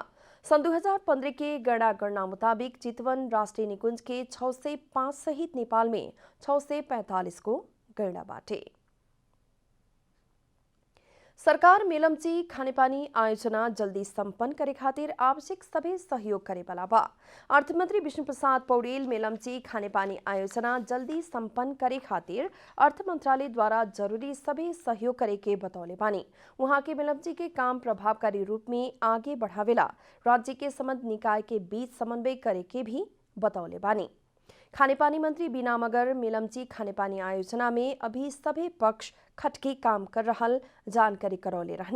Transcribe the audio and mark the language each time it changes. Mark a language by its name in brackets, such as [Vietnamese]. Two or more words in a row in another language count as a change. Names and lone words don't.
[Bhojpuri] सन 2015 के गैंडा गणना मुताबिक चितवन राष्ट्रीय निकुंज के 605 सहित नेपाल में 645 गो गैंडा बाटे। सरकार मेलम्ची खानेपानी आयोजना जल्दी संपन्न करे खातिर आवश्यक सभी सहयोग करे वाला बा। अर्थमंत्री विष्णु प्रसाद पौडेल मेलम्ची खानेपानी आयोजना जल्दी संपन्न करे खातिर अर्थ मंत्रालय द्वारा जरूरी सभी सहयोग करे के बतौले बानी। वहां के मेलम्ची के काम प्रभावकारी रूप में आगे बढ़ावेला राज्य के संबंध निकाय के बीच समन्वय करे के भी बतौले बानी। खानेपानी मंत्री बीना मगर मेलम्ची खानेपानी आयोजना में अभी सभी पक्ष खटके काम कर रहल जानकारी करौले रहने।